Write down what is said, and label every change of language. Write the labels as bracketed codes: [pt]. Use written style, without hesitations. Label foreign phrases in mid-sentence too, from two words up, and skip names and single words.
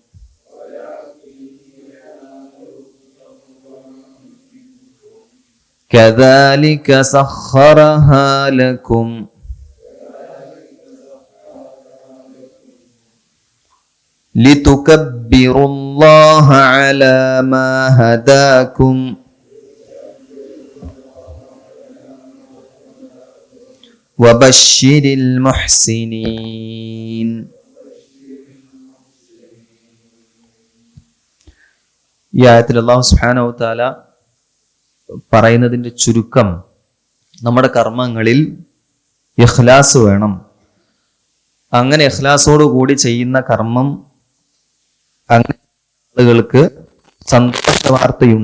[ar] كذلك سخرها لكم لتكبروا الله على ما هداكم وبشر المحسنين. [ml] ഈ ആയത്തിൽ [ar] الله سبحانه وتعالى [ml] പറയുന്നതിൻ്റെ ചുരുക്കം, നമ്മുടെ കർമ്മങ്ങളിൽ ഇഖ്ലാസ് വേണം. അങ്ങനെ ഇഖ്ലാസോട് കൂടി ചെയ്യുന്ന കർമ്മം അങ്ങനെ ആളുകൾക്ക് സന്തോഷ വാർത്തയുണ്ട്.